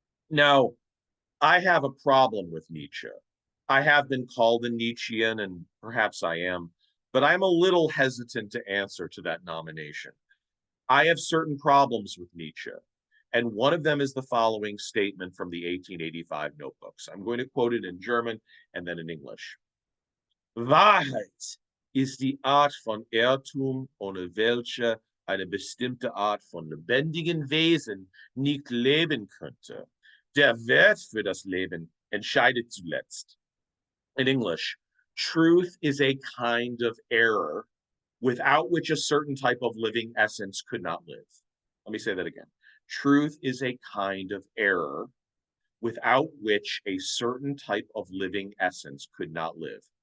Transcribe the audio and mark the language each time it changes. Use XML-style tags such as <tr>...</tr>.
<en>Now, I have a problem with Nietzsche. I have been called a Nietzschean, and perhaps I am, but I'm a little hesitant to answer to that nomination. I have certain problems with Nietzsche, and one of them is the following statement from the 1885 notebooks. I'm going to quote it in German and then in English.</en> <de>Wahrheit ist die Art von Irrtum, ohne welche eine bestimmte Art von lebendigen Wesen nicht leben könnte. Der Wert für das Leben entscheidet zuletzt.</de> <en>In English, truth is a kind of error without which a certain type of living essence could not live. Let me say that again. Truth is a kind of error without which a certain type of living essence could not live.</en>